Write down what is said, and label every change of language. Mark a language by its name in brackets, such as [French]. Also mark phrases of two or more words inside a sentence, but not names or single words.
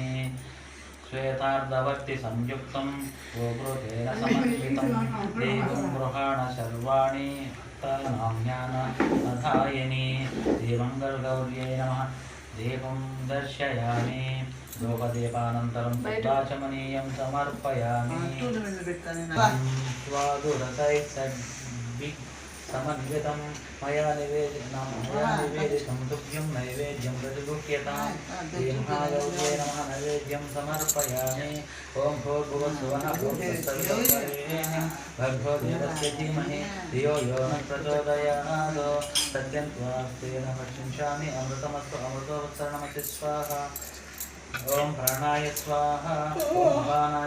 [Sanskrit] శ్వేతార్ధవర్తి సంయుక్తం గోకృతేన సమన్వితం దేవం గృహాణ సర్వాణి నామ్యానాధాయని. శ్రీమంగళగౌర్యై నమః. దీపం దర్శయామి. ధూపదీపానంతరం శుద్ధాచమనీయం సమర్పయామి. समन्वितं मया निवेदितं तुभ्यं नैवेद्यं प्रतिगृह्यतां श्रीमहागौर्यै नमः नैवेद्यं समर्पयामि ॐ भूर्भुवस्सुवः भर्गो देवस्य धीमहि धियो यो न प्रचोदयात् सत्यं त्वास्तेन भक्षिष्यामि अमृतमस्तु अमृतोत्तरणमति स्वाहा ओम प्राणाय स्वाहा ओम अपानाय